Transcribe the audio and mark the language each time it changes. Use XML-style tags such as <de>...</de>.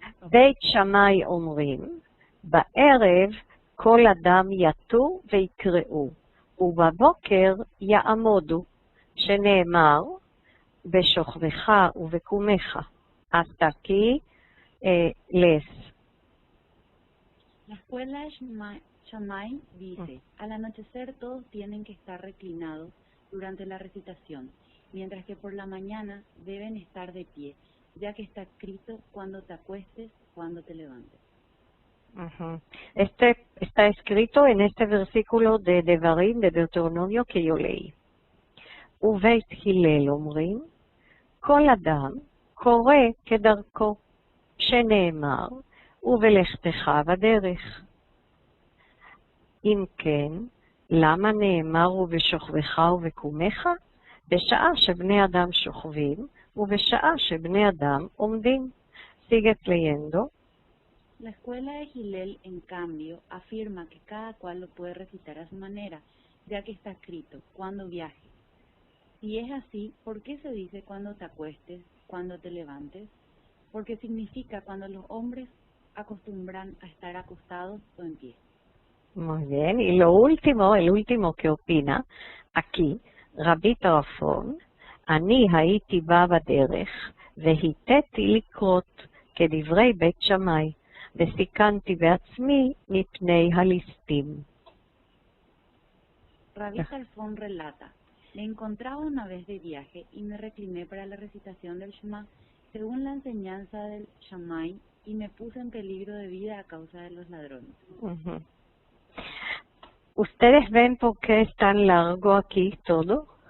<he>בית שמאי אומרים, בערב כל אדם יתו ויקראו, ובבוקר יעמודו, שנאמר, בשוכבך ובקומך.</he> <es>Hasta aquí lees. La escuela de Shammai dice, al anochecer todos tienen que estar reclinados durante la recitación, mientras que por la mañana deben estar de pie, ya que está escrito cuando te acuestes, cuando te levantes. Este está escrito en este versículo de Devarim, de Deuteronomio que yo leí.</es> <he>ובית הלל אומרים, כל אדם קורא כדרכו, שנאמר, ובלכתך בדרך. אם כן, למה נאמר ובשוכבך ובקומך? בשעה שבני אדם שוכבים, ובשעה שבני אדם עומדים.</he> <es>Sigues leyendo. La escuela de Hillel, en cambio, afirma que cada cual lo puede recitar a su manera, ya que está escrito, cuando viajes. Si es así, ¿por qué se dice cuando te acuestes, cuando te levantes? Porque significa cuando los hombres acostumbran a estar acostados o en pie. Muy bien. Y lo último, el último que opina aquí,</es> <he>רבי טרפון, אני הייתי בא בדרך והיטאתי לקרות כדברי בית שמאי, וסיכנתי בעצמי מפני הליסטים.</he> <es>Rabí Talfón relata, me encontraba una vez de viaje y me recliné para la recitación del Shema según la enseñanza del Shammai y me puse en peligro de vida a causa de los ladrones. ¿Ustedes ven por qué es tan largo aquí todo?</es>